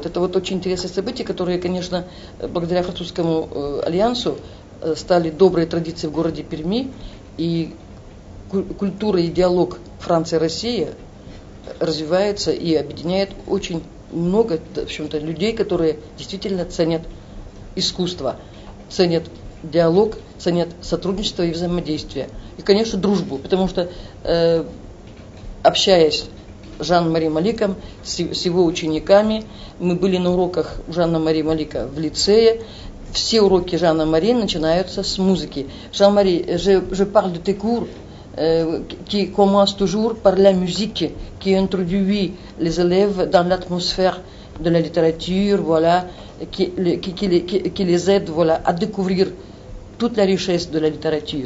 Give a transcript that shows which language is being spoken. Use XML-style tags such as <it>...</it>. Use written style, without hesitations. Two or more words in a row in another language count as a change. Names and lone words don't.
<ru>Это вот очень интересное событие, которое, конечно, благодаря французскому альянсу стали добрые традиции в городе Перми, и культура и диалог Франция-Россия развивается и объединяет очень много, в общем-то, людей, которые действительно ценят искусство, ценят диалог, ценят сотрудничество и взаимодействие. И, конечно, дружбу, потому что, общаясь с Жан-Мари Маликом, с его учениками, мы были на уроках Жана-Мари Малика в лицее. Все уроки Жана-Мари начинаются с музыки. Жан-Мари,</ru> <fr>je parle de tes cours qui commence toujours par la musique, qui introduit les élèves dans l'atmosphère de la littérature, voilà, qui les aide, voilà, à découvrir toute la richesse de la littérature.</fr>